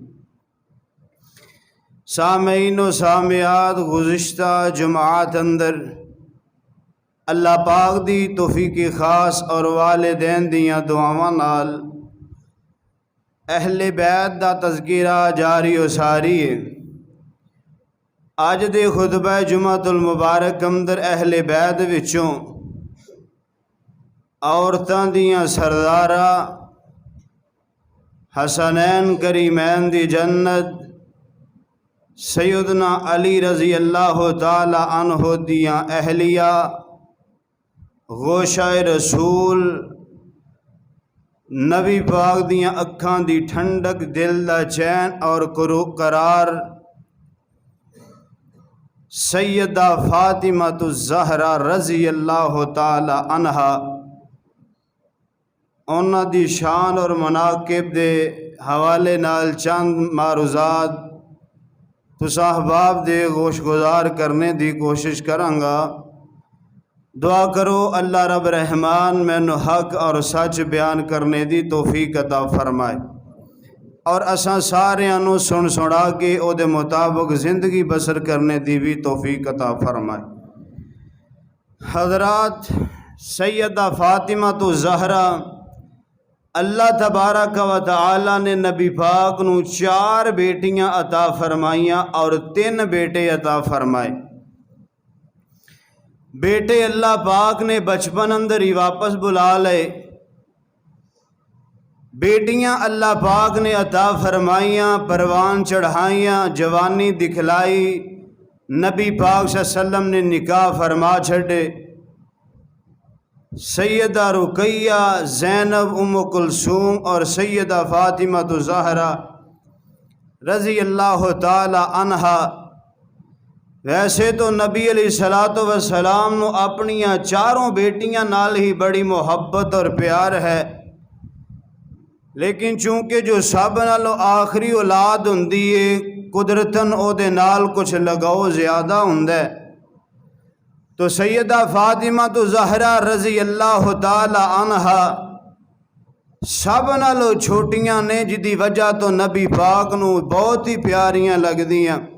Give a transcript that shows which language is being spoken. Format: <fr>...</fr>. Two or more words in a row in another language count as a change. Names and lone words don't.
<pa>سامعین و سامعات گزشتہ جمعات اندر اللہ پاک دی توفیق خاص اور والدین دیاں دعاواں نال اہل بیت دا تذکرہ جاری و ساری ہے۔ اج دے خطبہ جمعۃ المبارک اندر اہل بیت وچوں عورتاں دیاں سردارہ حسنین کریمین دی جنت سیدنا علی</pa> <ar>رضی اللہ تعالی عنہ</ar> <pa>دیاں اہلیہ گوشہ رسول نبی پاک دیاں اکھاں دی ٹھنڈک دل دا چین اور قرار سیدہ فاطمہ الزہرا</pa> <ar>رضی اللہ تعالی عنہا</ar> <pa>انہاں دی شان اور مناقب دے حوالے نال چند معروضات تساں احباب دے گوش گزار کرنے دی کوشش کرانگا۔ دعا کرو اللہ رب رحمان مینوں حق اور سچ بیان کرنے دی توفیق عطا فرمائے اور اساں ساریاں نوں سن سنا کے او دے مطابق زندگی بسر کرنے دی بھی توفیق عطا فرمائے۔ حضرات، سیدہ فاطمہ الزہرا</pa> <ar>اللہ تبارک و تعالی</ar> <pa>نے نبی پاک نوں 4 بیٹیاں عطا فرمائیاں اور 3 بیٹے عطا فرمائے۔ بیٹے اللہ پاک نے بچپن اندر ہی واپس بلا لے، بیٹیاں اللہ پاک نے عطا فرمائیاں، پروان چڑھائیاں، جوانی دکھلائی، نبی پاک</pa> <ar>صلی اللہ علیہ وسلم</ar> <pa>نے نکاح فرما چھڑے۔ سیدہ رقیہ، زینب، ام کلثوم اور سیدہ فاطمہ الزہرا</pa> <ar>رضی اللہ تعالی عنہا۔</ar> <pa>ویسے تو نبی علیہ السلام نو اپنیاں 4 بیٹیاں نال ہی بڑی محبت اور پیار ہے، لیکن چونکہ جو سب نالوں آخری اولاد ہوندی ہے قدرتاً او دے نال کچھ لگاؤ زیادہ ہوندا ہے، تو سیدہ فاطمہ الزہرا</pa> <ar>رضی اللہ تعالی عنہا</ar> <pa>سب نالوں چھوٹیاں نے، جدی وجہ تو نبی پاک نو بہت ہی پیاریاں لگدیاں۔</pa>